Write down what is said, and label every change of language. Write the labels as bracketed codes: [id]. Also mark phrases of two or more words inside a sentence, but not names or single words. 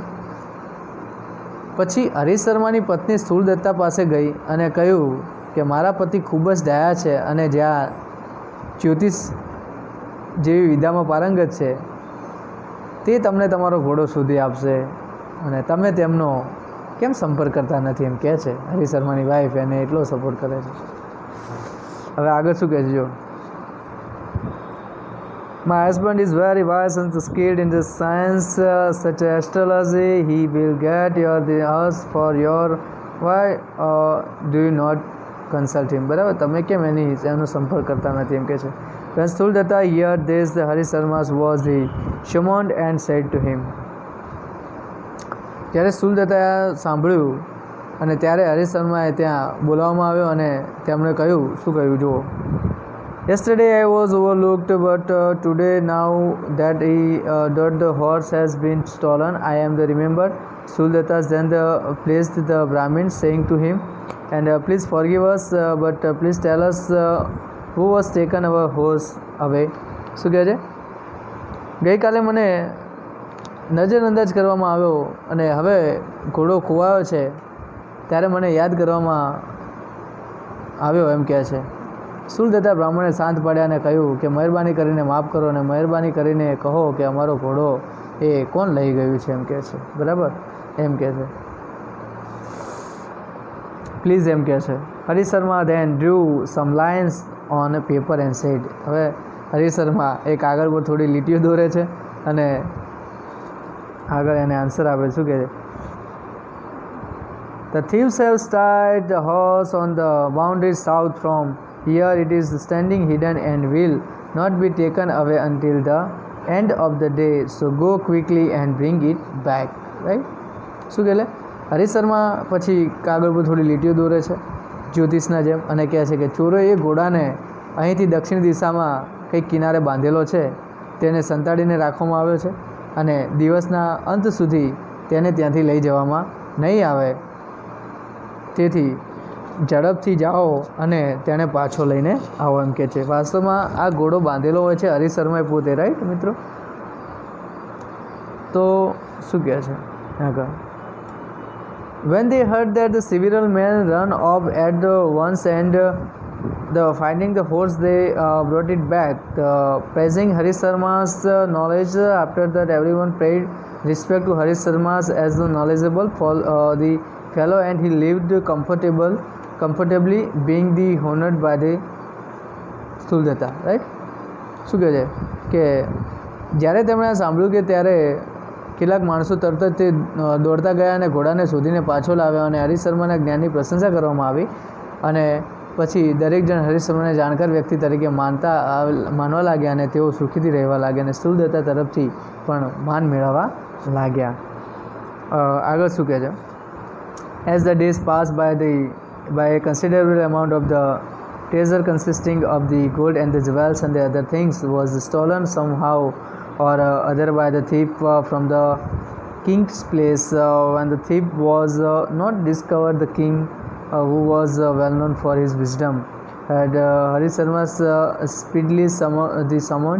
[gu] પછી હરીશ શર્માની પત્ની સ્થૂળદત્તા પાસે ગઈ અને કહ્યું કે મારા પતિ ખૂબ જ દયા છે અને જ્યાં જ્યોતિષ જેવી વિદ્યામાં પારંગત છે તે તમને તમારો ઘોડો શોધી આપશે અને તમે તેમનો કેમ સંપર્ક કરતા નથી એમ કહે છે. હરીશ શર્માની વાઈફ એને એટલો સપોર્ટ કરે છે. હવે આગળ શું કહે છે જો, [en] My husband is very wise and skilled in the science such as astrology. He will get the house for your. Why do you not consult him? [gu] બરાબર, તમે કેમ એનો સંપર્ક કરતા નથી એમ કહે છે. [en] When स्थूलदत्ता heard this, the Harish Sharma was summoned and said to him. [gu] જ્યારે સ્થૂલદત્તાએ સાંભળ્યું અને ત્યારે હરીશ શર્માએ ત્યાં બોલાવવામાં આવ્યો અને તેમણે કહ્યું, શું કહ્યું જુઓ. [en] Yesterday I was overlooked, but today, now that the horse has been stolen, I am the remembered. स्थूलदत्ता then pleased the Brahmin, saying to him, and please forgive us, but please tell us who was taken our horse away. [gu] શું કહે છે? ગઈકાલે મને નજરઅંદાજ કરવામાં આવ્યો અને હવે ઘોડો ખોવાયો છે ત્યારે મને યાદ કરવામાં આવ્યો એમ કહે છે. સ્થૂલદત્તા બ્રાહ્મણે શાંત પાડ્યા અને કહ્યું કે મહેરબાની કરીને માફ કરો અને મહેરબાની કરીને કહો કે અમારો ઘોડો એ કોણ લઈ ગયું છે એમ કહે છે. બરાબર, એમ કહે છે. પ્લીઝ એમ કહે છે. [en] હરીશ શર્મા then drew some lines on a paper and said. [gu] હવે હરીશ શર્મા એ કાગળ પર થોડી લીટીઓ દોરે છે અને આગળ એને આન્સર આપે. શું કહે છે? [en] The thieves have tied the horse on the boundary south from here. It is standing hidden and will not be taken away until the end of the day. So go quickly and bring it back. Right? [gu] શું કહે? હરીશ શર્મા પછી કાગળ પર થોડી લીટીઓ દોરે છે જ્યોતિષના જેમ અને કહે છે કે ચોરોએ એ ઘોડાને અહીંથી દક્ષિણ દિશામાં કંઈક કિનારે બાંધેલો છે, તેને સંતાડીને રાખવામાં આવ્યો છે અને દિવસના અંત સુધી તેને ત્યાંથી લઈ જવામાં નહીં આવે. તેથી ઝડપથી જાઓ અને તેને પાછો લઈને આવો એમ કહે છે. વાસ્તવમાં આ ઘોડો બાંધેલો હોય છે હરીશ શર્માએ પોતે. રાઈટ મિત્રો? તો શું કહે છે આગળ? [en] When they heard that the several men run off at the once and finding the horse, they brought it back, praising Harish Sharma's knowledge. After that, everyone paid respect to Harish Sharma as the knowledgeable for the fellow, and he lived comfortably, being the honored by the સ્થૂલદત્તા. [gu] રાઈટ? શું કહે છે કે જ્યારે તેમણે સાંભળ્યું કે ત્યારે કેટલાક માણસો તરત જ તે દોડતા ગયા અને ઘોડાને શોધીને પાછો લાવ્યો અને હરીશ શર્માના જ્ઞાનની પ્રશંસા કરવામાં આવી અને પછી દરેક જણ હરીશ શર્માને જાણકાર વ્યક્તિ તરીકે માનવા લાગ્યા અને તેઓ સુખીથી રહેવા લાગ્યા અને સ્થૂલદત્તા તરફથી પણ માન મેળવવા લાગ્યા. આગળ શું કહે છે? [en] As the days passed by a considerable amount of the treasure consisting of the gold and the jewels and the other things was stolen somehow or other by the thief from the king's place. When the thief was not discovered, the king, who was well known for his wisdom, had Harish Sharma speedily summoned.